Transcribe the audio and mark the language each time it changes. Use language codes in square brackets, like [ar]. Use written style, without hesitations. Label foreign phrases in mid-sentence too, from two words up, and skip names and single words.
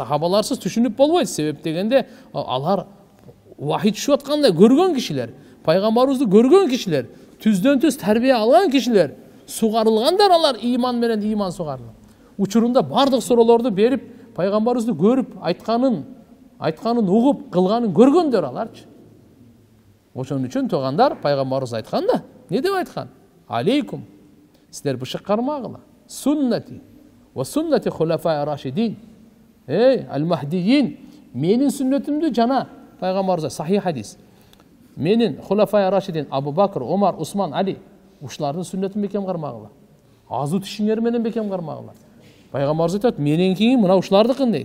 [ky] Сахабаларсыз түшүнүп болбойт. Себеп дегенде алар вахий түшүп атканда көргөн кишилер, пайгамбарыбызды көргөн кишилер, түздөн түз тарбия алган кишилер, сугарылгандар, алар иман менен иман сугарылган. Учурунда бардык суроолорду берип, пайгамбарыбызды көрүп, айтканын угуп, кылганын көргөндөр аларчы. Ошон үчүн туугандар, пайгамбарыбыз айткан да, не деп айткан? Алейкум, силер бышык кармагыла. [ar] سنتي وسنة الخلفاء الراشدين. [ky] Ал-Махдиин, менин сүннөтүмдү жана пайгамбарыбыз сахих хадис. Менин [ar] الخلفاء الراشدين [ky] Абу Бакр, Омар, Усман, Али, ушулардын сүннөтүн бекем кармагыла. Азу тишиңер менен бекем кармагыла. Пайгамбарыбыз айтат, менен кийин мына ушулардыкын дейт.